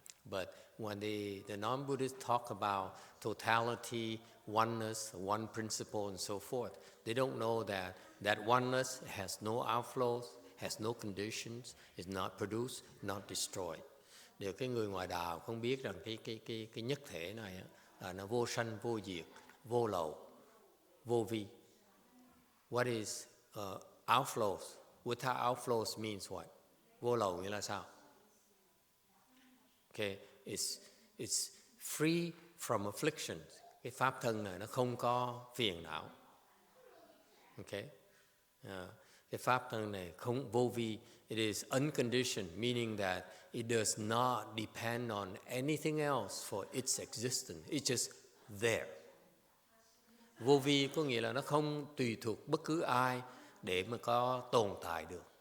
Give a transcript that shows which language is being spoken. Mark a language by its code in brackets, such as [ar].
[en] But when the non-Buddhists talk about totality, oneness, one principle, and so forth, they don't know that oneness has no outflows, has no conditions, is not produced, not destroyed. [vi] Điều cái người ngoài đạo không biết rằng cái nhất thể này là nó vô sanh, vô diệt, vô lậu, vô vi. [en] What is outflows? Without outflows means what? [vi] Vô lậu nghĩa là sao? [en] Okay, it's free from affliction. [vi] Cái pháp thân này nó không có phiền não. Okay, cái pháp thân này không vô vi, [en] It is unconditioned, meaning that it does not depend on anything else for its existence. It's just there. [vi] Vô vi có nghĩa là nó không tùy thuộc bất cứ ai để mà có tồn tại được.